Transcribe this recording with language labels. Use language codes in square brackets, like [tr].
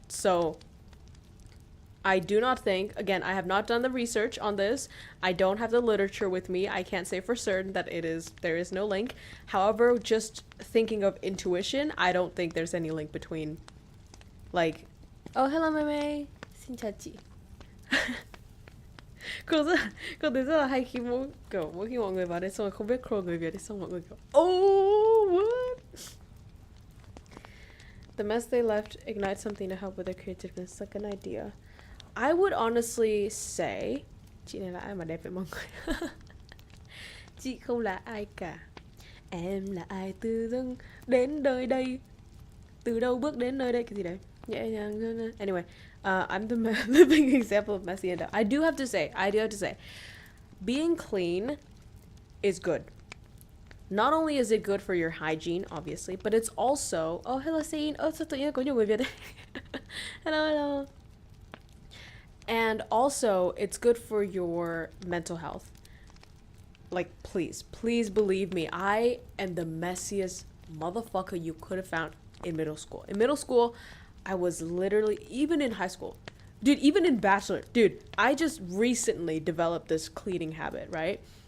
[en] So I do not think, again, I have not done the research on this. I don't have the literature with me. I can't say for certain that there is no link. However, just thinking of intuition, I don't think there's any link between, like, oh, hello, Meme. [vi] Xin chào chị. Cô thấy rất là hay khi mỗi khi mọi người vào đây xong rồi không biết Crow người Việt thì xong mọi người kiểu, [en] oh, what? The mess they left ignites something to help with their creativeness, like an idea. I would honestly say, [vi] chị này là ai mà đẹp vậy mọi người? Chị không là ai cả. Em là ai từ dưng đến đời đây? Từ đâu bước đến nơi đây? Cái gì đấy? Nhẹ nhàng. [en] Anyway, I'm the living example of messy and dumb. I do have to say, being clean is good. Not only is it good for your hygiene, obviously, but it's also, oh, hello, Sein. [vi] Oh, sao tự nhiên có nhiều người Việt đây? [en] Hello. And also, it's good for your mental health. Like, please believe me, I am the messiest motherfucker you could have found in middle school. In middle school, I was literally, even in high school, dude, even in bachelor, dude, I just recently developed this cleaning habit, right?